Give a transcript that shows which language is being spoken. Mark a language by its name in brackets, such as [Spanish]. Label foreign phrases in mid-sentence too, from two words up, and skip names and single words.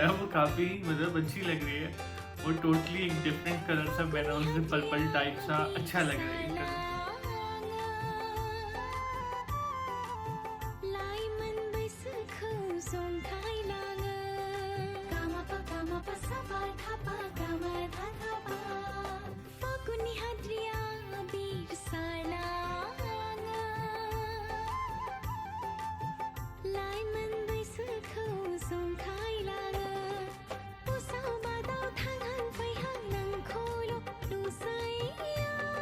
[Hindi] वो काफ़ी मतलब अच्छी लग रही है और टोटली एक [English] different colour [Hindi] सा बैकग्राउंड से [English] purple type [Hindi] सा अच्छा लग रहा है ये कलर। [Bodo] लाइमोन बैसोखौ जंखायलाङो गामापा गामापा सापा थापा गामा धाथापा फागुननि हाद्रिया बिरसारलाङो लाइमोन बैसोखौ जंखायलाङो उसाव बादाव थांहां फैहां नोंखौल' नुसैयो